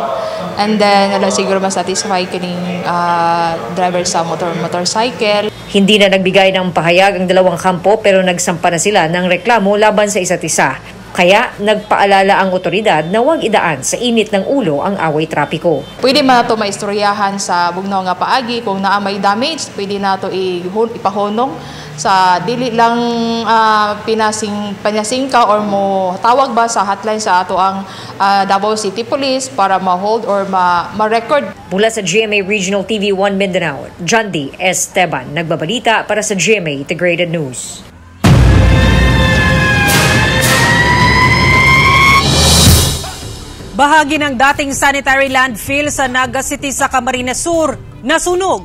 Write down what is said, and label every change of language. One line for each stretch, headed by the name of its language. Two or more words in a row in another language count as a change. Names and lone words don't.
English: And then
Cebuano: wala siguro masatisfy kining driver sa motorcycle.
Filipino: Hindi na nagbigay ng pahayag ang dalawang kampo pero nagsampa na sila ng reklamo laban sa isa't isa. Kaya nagpaalala ang otoridad na huwag idaan sa init ng ulo ang away trapiko.
Cebuano: Pwede man nato maistoryahan sa bugnaw nga paagi kung naa may damage, pwede nato ipahunong sa dili lang panasingka or mo tawag ba sa hotline sa ato ang Davao City Police para ma-hold or ma-record.
Filipino: Mula sa GMA Regional TV 1 Mindanao, John D. Esteban, nagbabalita para sa GMA Integrated News. Bahagi ng dating sanitary landfill sa Naga City sa Camarines Sur nasunog.